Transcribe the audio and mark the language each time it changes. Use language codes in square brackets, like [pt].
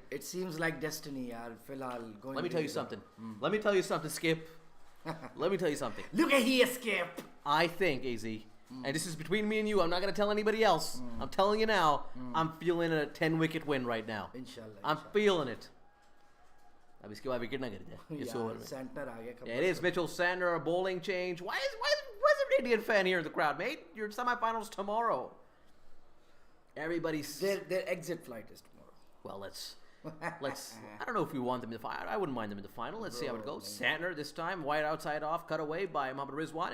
[en] it seems like destiny, yaar. Filhal going. Let me tell you something. Let me tell you something, Skip. Let me tell you something. Look at here, Skip. I think, AZ, and this is between me and you, I'm not going to tell anybody else. I'm telling you now, I'm feeling a 10-wicket win right now. Inshallah. I'm feeling it. [hi] अब इसके बाद wicket ना गिर जाए इस over में. Center आ गया. [en] Yeah, it is Mitchell Sander, a bowling change. Why is there an Indian fan here in the crowd, mate? Your semifinals tomorrow. Everybody's Their exit flight is tomorrow. well. Let's. I don't know if we want them in the final. I wouldn't mind them in the final. Let's see how it goes. Sander this time, wide outside off, cut away by Mohammad Rizwan.